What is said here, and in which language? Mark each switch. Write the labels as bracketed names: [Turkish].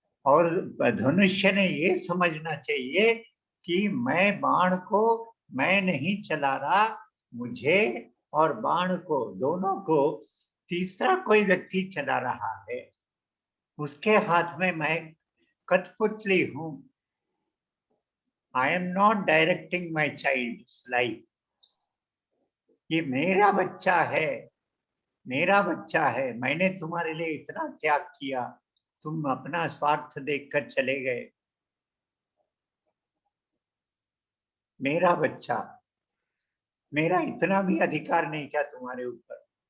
[Hindi] और धनुष्य ने ये समझना चाहिए कि मैं बाण को मैं नहीं चला रहा, मुझे और बाण को, दोनों को तीसरा कोई व्यक्ति चला रहा है। उसके हाथ में मैं कठपुतली हूं। [English] I am not directing my child's life. [Hindi] ये मेरा बच्चा है, मेरा बच्चा है, मैंने तुम्हारे लिए इतना त्याग किया, तुम अपना स्वार्थ देखकर चले गए। मेरा बच्चा, मेरा इतना भी अधिकार नहीं क्या तुम्हारे ऊपर?